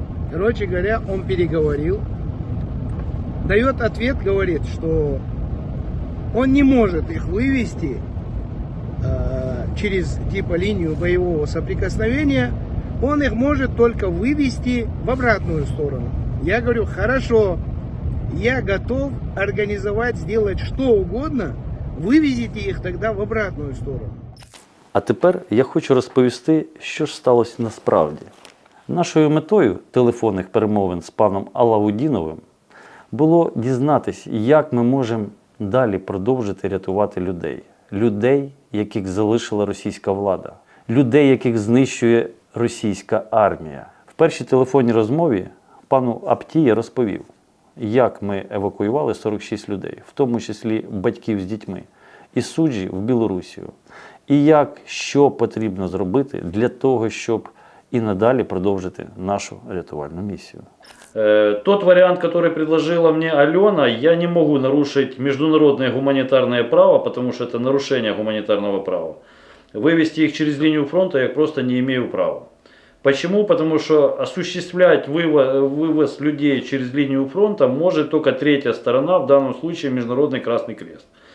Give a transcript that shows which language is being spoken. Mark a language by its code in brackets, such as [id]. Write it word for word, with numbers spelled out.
[ru] Короче говоря, он переговорил, дает ответ, говорит, что он не может их вывести э, через типа линию боевого соприкосновения, он их может только вывести в обратную сторону. Я говорю, хорошо, я готов организовать, сделать что угодно, вывезите их тогда в обратную сторону. [uk] А тепер я хочу розповісти, що ж сталося насправді. Нашою метою телефонних перемовин з паном Алаудіновим було дізнатись, як ми можемо далі продовжити рятувати людей. Людей, яких залишила російська влада. Людей, яких знищує російська армія. В першій телефонній розмові пану Апті я розповів, як ми евакуювали сорок шість людей, в тому числі батьків з дітьми, із Суджі в Білорусію. І як, що потрібно зробити для того, щоб и надалі продовжити нашу рятувальну миссию. [ru] Тот вариант, который предложила мне Алена, я не могу нарушить международное гуманитарное право, потому что это нарушение гуманитарного права. Вывести их через линию фронта я просто не имею права. Почему? Потому что осуществлять вывоз, вывоз людей через линию фронта может только третья сторона, в данном случае Международный Красный Крест.